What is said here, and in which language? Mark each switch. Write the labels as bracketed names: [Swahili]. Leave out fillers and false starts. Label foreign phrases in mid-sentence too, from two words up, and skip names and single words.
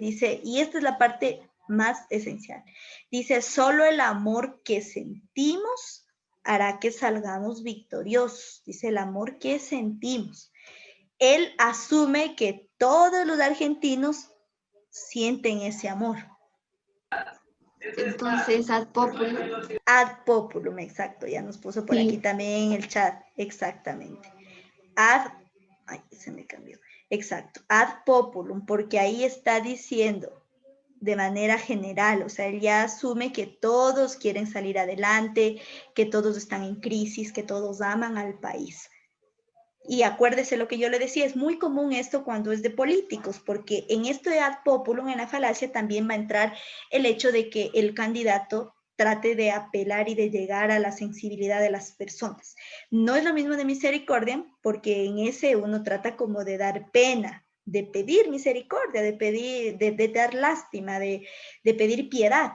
[Spanish] Dice, y esta es la parte más esencial. Dice, solo el amor que sentimos hará que salgamos victoriosos. Dice, el amor que sentimos. Él asume que todos los argentinos sienten ese amor. Entonces, [Latin] ad populum. Ad populum, [Spanish] exacto. Ya nos puso por aquí también en el chat. Exactamente. Ay, se me cambió. Exacto. [Latin] Ad populum, [Spanish] porque ahí está diciendo de manera general, o sea, él ya asume que todos quieren salir adelante, que todos están en crisis, que todos aman al país. Y acuérdese lo que yo le decía, es muy común esto cuando es de políticos, porque en esto de [Latin] ad populum, [Spanish] en la falacia, también va a entrar el hecho de que el candidato trate de apelar y de llegar a la sensibilidad de las personas. No es lo mismo de misericordia, porque en ese uno trata como de dar pena, de pedir misericordia, de pedir, de dar lástima, de pedir piedad.